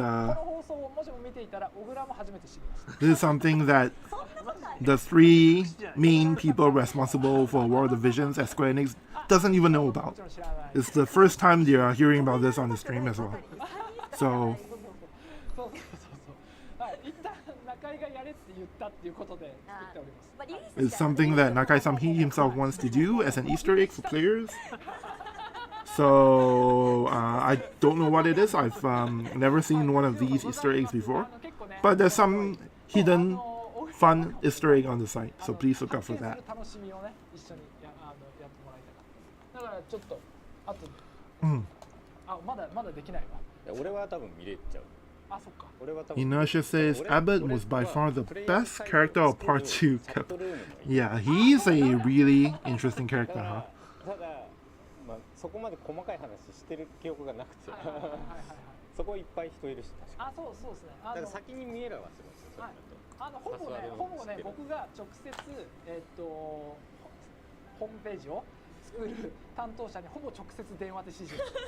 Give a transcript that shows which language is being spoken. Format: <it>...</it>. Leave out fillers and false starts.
<ja>この放送をもしも見ていたら小倉も初めて知りました。</ja> <en>this is something that the three main people responsible for World of Visions at Square Enix doesn't even know about.</en> <ja>もちろん知らない。</ja> <en>It's the first time they are hearing about this on the stream as well. So</en> <ja>そうそう。はい、一旦中井がやれって言ったっていうことで作っております。まあリリース</ja> <en>it's something that Nakai-san he himself wants to do as an Easter egg for players. So I don't know what it is. I've never seen one of these Easter eggs before, but there's some hidden fun Easter egg on the site. So please look out for that.</en> <ja>楽しみをね一緒にやってもらいたかった。だからちょっとあと、あまだできないわ。俺は多分見れちゃう。あそっか。</ja> <en>Inertia says Abbott was by far the best character of Part 2. Yeah, he's a really interesting character, huh?</en> <ja>ただ、まあ、そこまで細かい話してる記憶がなくてそこいっぱい人いるし確かに。あ、そうですね。だから先に見えるはするんですよ。ほぼね僕が直接ホームページを作る担当者にほぼ直接電話で指示を</ja>